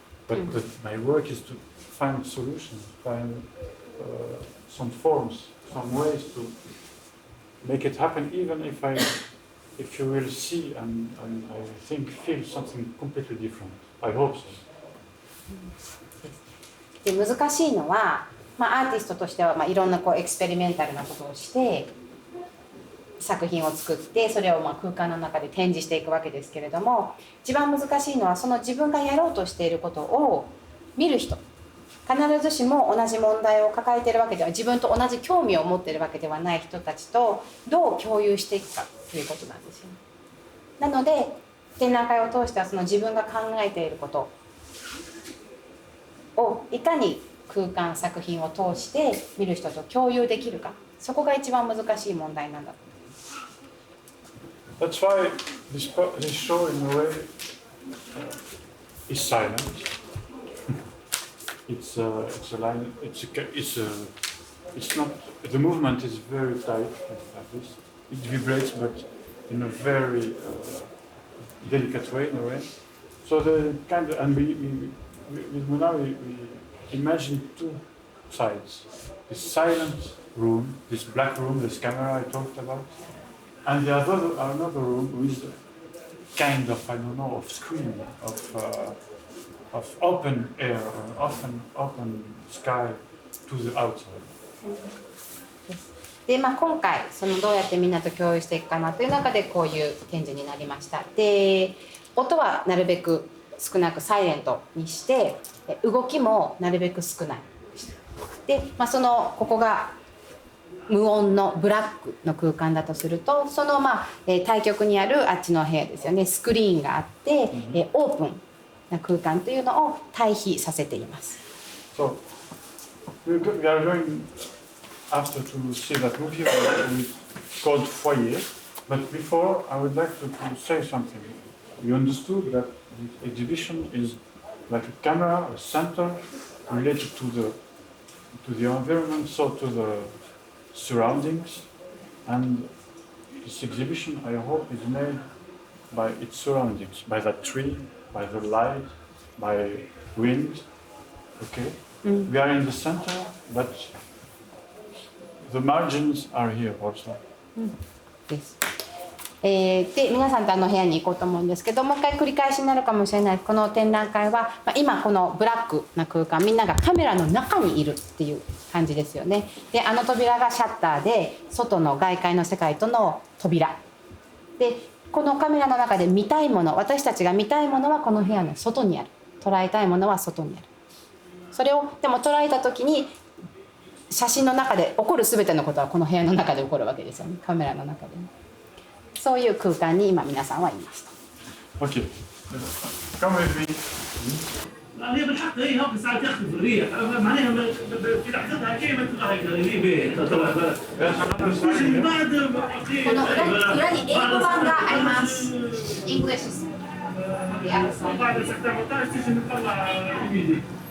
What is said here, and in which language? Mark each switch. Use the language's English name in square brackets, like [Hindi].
[English] But my work is to find solutions, find some forms, some ways to make it happen, even if you will see and I feel something completely different. I hope so. [Japanese] で難しいのは、アーティストとしては、いろんなエクスペリメンタルなことをして作品を作って、それを空間の中で展示していくわけですけれども、一番難しいのはその自分がやろうとしていることを見る人、必ずしも同じ問題を抱えているわけでは、自分と同じ興味を持っているわけではない人たちとどう共有していくかということなんですよね。なので展覧会を通してはその自分が考えていることをいかに空間作品を通して見る人と共有できるか、そこが一番難しい問題なんだと思います。 [English] That's why this show in a way is silent. It's a line. It's not. The movement is very tight like this. It vibrates, but in a very delicate way, in a way. So the kind of, and with Mouna, we imagine two sides: this silent room, this black room, this camera I talked about, and the other another room with kind of, I don't know, of screen, of open air, or open sky to the outside. [Japanese] で、今回どうやってみんなと共有していくかなという中でこういう展示になりました。で、音はなるべく少なくサイレントにして、動きもなるべく少ない。で、ここが無音のブラックの空間だとすると、対極にあるあっちの部屋ですよね、スクリーンがあって、オープンな空間というのを対比させています。 [English] So, we are going after to see that movie called Foyer, but before I would like to say something. You understood that the exhibition is like a camera, a center related to the environment, so to the surroundings, and this exhibition, I hope, is made by its surroundings, by that tree, by the light, by wind. Okay, we are in the center, but the margins are here also. [Japanese] です。で、皆さんと部屋に行こうと思うんですけど、もう一回繰り返しになるかもしれない。この展覧会は、今このブラックな空間、みんながカメラの中にいるっていう感じですよね。で、扉がシャッターで、外の外界の世界との扉。で、このカメラの中で見たいもの、私たちが見たいものはこの部屋の外にある。捉えたいものは外にある。それをでも捉えた時に、写真の中で起こる全てのことはこの部屋の中で起こるわけですよね。カメラの中で、そういう空間に今皆さんはいました。 [English] Okay, come with me. [Arabic] هي بالحق هي هو ساعات ياخذ ريح معناها في لحظتها كلمه هاي غريبه [Japanese] この裏に英語版があります。 [English] English. [Arabic] بعد الساعه 18 تيجي نطلع ايميلي